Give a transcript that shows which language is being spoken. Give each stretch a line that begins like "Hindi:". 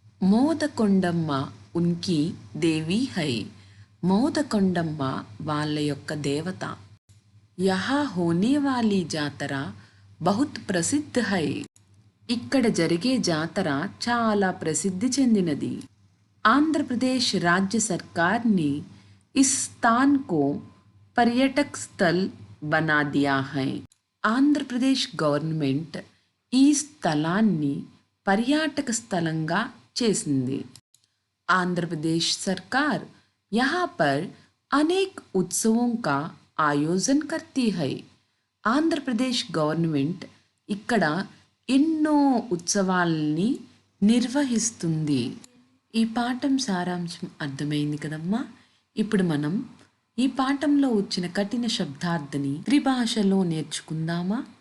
Hindi: మోదకొండమ్మ ఉన్కి దేవి high.
Telugu: Modakondamma వాళ్ళ యొక్క దేవత. యహా హోనే వాలీ జాతర బహుత్ ప్రసిద్ధ హై. ఇక్కడ జరిగే జాతర చాలా ప్రసిద్ధి చెందినది.
Hindi: ఆంధ్రప్రదేశ్ राज्य सरकार ने इस स्थान को पर्यटक स्थल बना दिया है. ఆంధ్రప్రదేశ్ గవర్నమెంట్
Telugu: ఈ స్థలాన్ని పర్యాటక స్థలంగా చేసింది.
Hindi: आंध्र प्रदेश सरकार यहाँ पर अनेक उत्सवों का आयोजन करती है.
Telugu: ఆంధ్రప్రదేశ్ గవర్నమెంట్ ఇక్కడ ఎన్నో ఉత్సవాల్ని నిర్వహిస్తుంది. ఈ పాఠం సారాంశం అర్థమైంది కదమ్మా. ఇప్పుడు మనం ఈ పాఠంలో వచ్చిన కఠిన శబ్దార్థని త్రిభాషలో నేర్చుకుందామా.